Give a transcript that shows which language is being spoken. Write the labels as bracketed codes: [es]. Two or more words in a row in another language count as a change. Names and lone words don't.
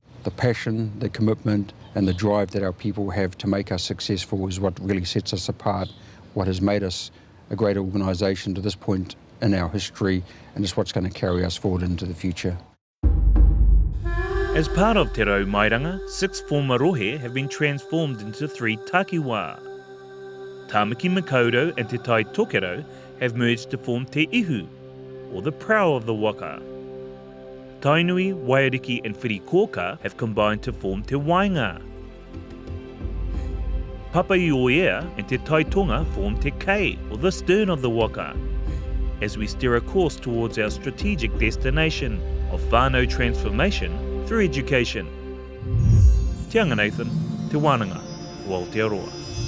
[en] The passion, the commitment and the drive that our people have to make us successful is what really sets us apart, what has made us a great organisation to this point in our history, and is what's going to carry us forward into the future. As part of Te Raumairanga, 6 former rohe have been transformed into 3 takiwā. Tāmaki Makaurau and Te Tai Tokero have merged to form Te Ihu, or the prow of the waka. Tainui, Wairiki and Whirikoka have combined to form Te Wainga. Papaiōea and Te Taitonga form Te Kei, or the stern of the waka, as we steer a course towards our strategic destination of whānau transformation through education. Te Anga Nathan, Te Wānanga, o Aotearoa.